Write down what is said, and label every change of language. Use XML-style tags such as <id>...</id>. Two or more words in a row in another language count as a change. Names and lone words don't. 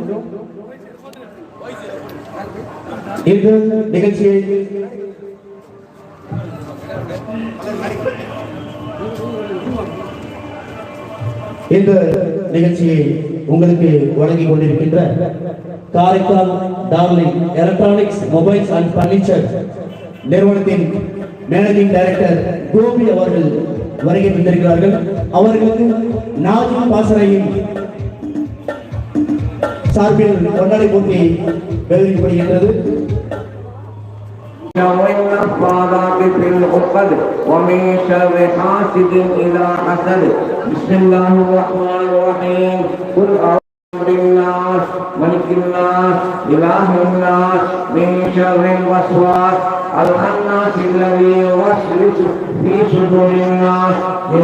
<ta>இந்த நிகழ்ச்சியை உங்களுக்கு வழங்கிக் கொண்டிருக்கின்ற காரைக்கால் டார்லிங் எலக்ட்ரானிக்ஸ் மொபைல்ஸ் அண்ட் பர்னிச்சர் நிறுவனத்தின்</ta> <en>managing director</en> <ta>கோபி அவர்கள் வருகை தந்திருக்கிறார்கள். அவர்களுக்கு நாஜிம் பாசறையின் சார்பில் கொண்டாடி போட்டி கௌரவிக்கப்படுகின்றது.</ta> <ar>ومن شر حاسد إذا حسد بسم الله الرحمن الرحيم قل أعوذ بالناس ملك الناس إله الناس من شر الوسواس الخناس الذي يوسوس في صدور الناس من</ar>